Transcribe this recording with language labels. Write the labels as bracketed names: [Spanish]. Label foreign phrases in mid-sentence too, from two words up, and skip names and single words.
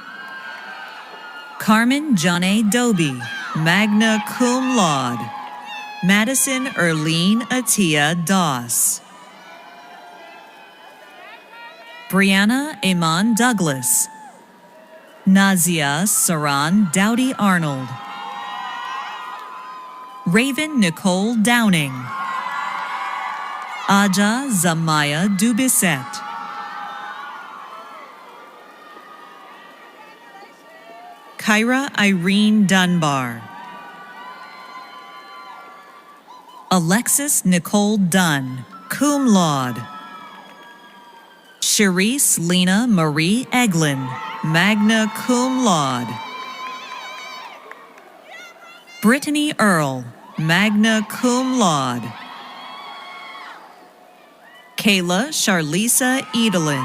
[English] Carmen Janae Doby, [Latin] magna cum laude. [English] Madison Erlene Atia Doss. Brianna Amon Douglas. Nazia Saran Dowdy Arnold. Raven Nicole Downing. Aja Zamaya Dubisset. Kyra Irene Dunbar. Alexis Nicole Dunn, [Latin] cum laude. [English] Cherise Lena Marie Eglin, [Latin] magna cum laude. [English] Brittany Earl, [Latin] magna cum laude. [English] Kayla Charlisa Edelin.